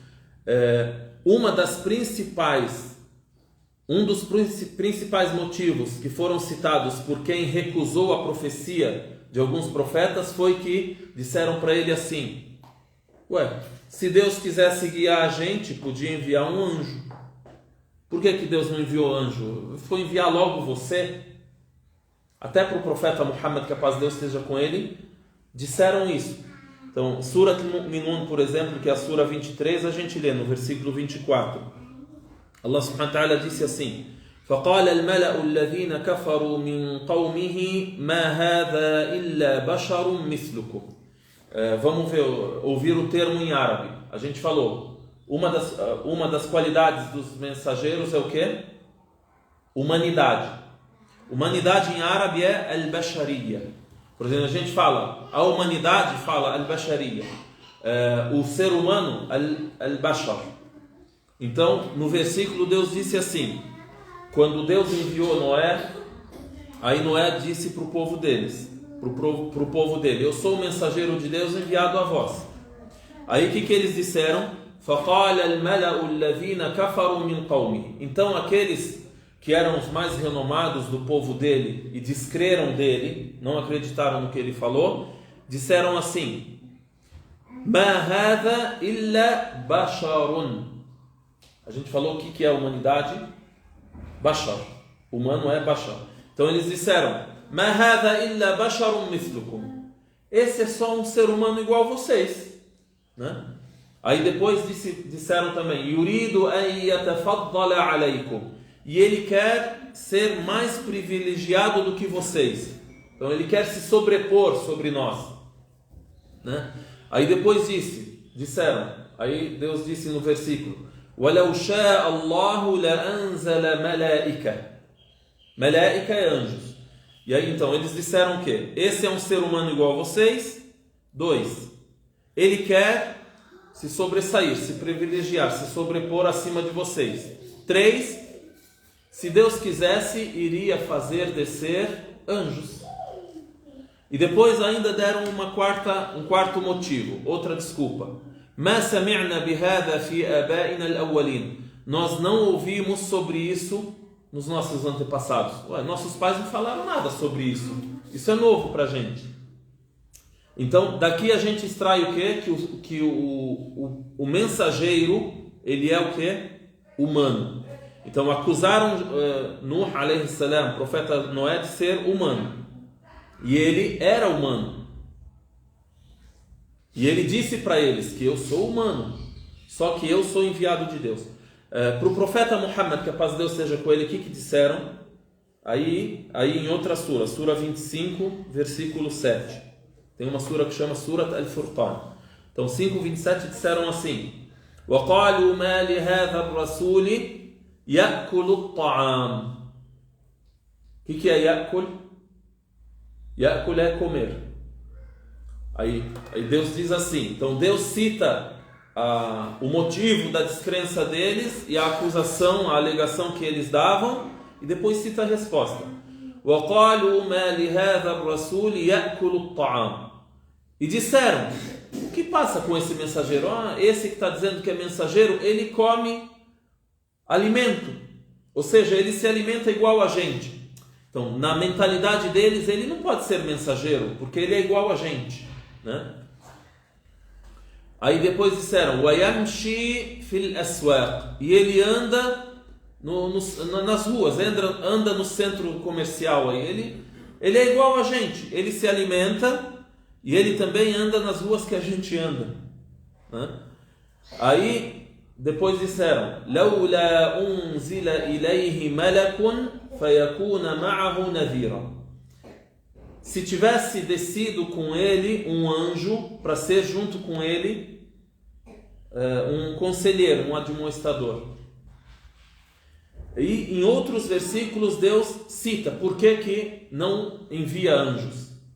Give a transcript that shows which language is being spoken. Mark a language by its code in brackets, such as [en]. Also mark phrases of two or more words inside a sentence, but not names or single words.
[pt] Um dos principais motivos que foram citados por quem recusou a profecia de alguns profetas foi que disseram para ele assim: se Deus quisesse guiar a gente, podia enviar um anjo. Por que Deus não enviou anjo? Foi enviar logo você. Até para o profeta Muhammad, que a paz de Deus esteja com ele, disseram isso. Então, Surat Al-Mu'minun, por exemplo, que é a Sura 23, a gente lê no versículo 24. [ar] الله سبحانه وتعالى [pt] disse assim: [ar] فَقَالَ الْمَلَأُ الَّذِينَ كَفَرُوا مِنْ قَوْمِهِ مَا هَذَا إِلَّا بَشَرٌ مِثْلُكُمْ. [pt] Vamos ouvir o termo em árabe. A gente falou, uma das qualidades dos mensageiros é o quê? Humanidade. Humanidade em árabe é al-bashariya. Por exemplo, a gente fala, a humanidade fala al-bashariya. O ser humano, al-bashar. Então, no versículo, Deus disse assim: quando Deus enviou Noé, aí Noé disse para o povo deles, para o povo dele: eu sou o mensageiro de Deus enviado a vós. Aí o que eles disseram? [ar] فَقَالَ الْمَلَأُ الَّذِينَ كَفَرُوا مِنْ قَوْمِهِ. [pt] Então aqueles que eram os mais renomados do povo dele e descreram dele, não acreditaram no que ele falou, disseram assim: [ar] مَا هَذَا إِلَّا بَشَرٌ. [pt] A gente falou o que é a humanidade? Bashar. Humano é Bashar. Então eles disseram: [ar] مَا هَذَا إِلَّا بَشَرٌ مِثْلُكُمْ. [pt] Esse é só um ser humano igual a vocês, né? Aí depois disseram também: [ar] يُرِيدُ أَن يَتَفَضَّلَ عَلَيْكُمْ. [pt] E ele quer ser mais privilegiado do que vocês. Então ele quer se sobrepor sobre nós, né? Aí depois disseram, aí Deus disse no versículo: [ar] وَلَوْ شَاءَ اللَّهُ لَأَنزَلَ مَلَائِكَةً. [pt] Melaika é anjos. E aí então eles disseram o quê? Esse é um ser humano igual a vocês. 2. Ele quer se sobressair, se privilegiar, se sobrepor acima de vocês. 3. Se Deus quisesse, iria fazer descer anjos. E depois ainda deram um quarto motivo, outra desculpa. [ar] مَا سَمِعْنَا بِهَذَا فِي آبَائِنَا الْأَوَّلِينَ. [pt] Nós não ouvimos sobre isso nos nossos antepassados. Nossos pais não falaram nada sobre isso. Isso é novo para a gente. Então, daqui a gente extrai o quê? Que o mensageiro, ele é o quê? Humano. Então, acusaram Nuh, [ar] عليه السلام, [pt] profeta Noé, de ser humano. E ele era humano. E ele disse para eles que eu sou humano, só que eu sou enviado de Deus. Para o profeta Muhammad, que a paz de Deus seja com ele, o que disseram? Aí em outra sura, sura 25, versículo 7. Tem uma sura que chama Surat Al-Furqan. Então 5:27 disseram assim: [ar] وَقَالُوا مَا لِهَذَا الرَّسُولِ يَأْكُلُ الطَّعَامِ. [pt] O que é يأكل? يأكل é comer. Aí Deus diz assim, então Deus cita o motivo da descrença deles e a acusação, a alegação que eles davam, e depois cita a resposta. [ar] وَقَالُوا مَا لِهَذَا الرَّسُولِ يَأْكُلُ الطَّعَامِ. [pt] E disseram: o que passa com esse mensageiro? Esse que está dizendo que é mensageiro, ele come alimento, ou seja, ele se alimenta igual a gente. Então, na mentalidade deles, ele não pode ser mensageiro, porque ele é igual a gente, né? Aí depois disseram: [ar] وَيَمْشِي فِي الْأَسْوَاقِ. [pt] E ele anda nas ruas, anda no centro comercial. Aí ele é igual a gente, ele se alimenta e ele também anda nas ruas que a gente anda, né? Aí depois disseram: [ar] لَوْلَا أُنْزِلَ إِلَيْهِ مَلَكٌ فَيَكُونَ مَعَهُ نَذِيرًا. [pt] Se tivesse descido com ele um anjo para ser junto com ele um conselheiro, um admoestador. E em outros versículos Deus cita por que não envia anjos.